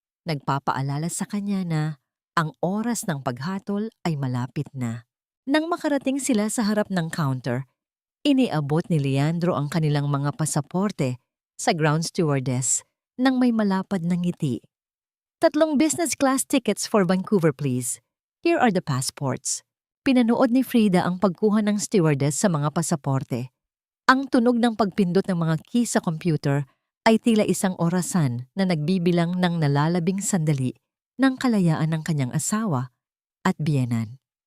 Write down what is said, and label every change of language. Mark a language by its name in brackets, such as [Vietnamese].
[Filipino] Nagpapaalala sa kanya na ang oras ng paghatol ay malapit na. Nang makarating sila sa harap ng counter, iniabot ni Leandro ang kanilang mga pasaporte sa ground stewardess nang may malapad na ngiti. [English] 3 business class tickets for Vancouver, please. Here are the passports. [Filipino] Pinanood ni Frida ang pagkuha ng stewardess sa mga pasaporte. Ang tunog ng pagpindot ng mga key sa computer ay tila isang orasan na nagbibilang ng nalalabing sandali ng kalayaan ng kanyang asawa at biyenan.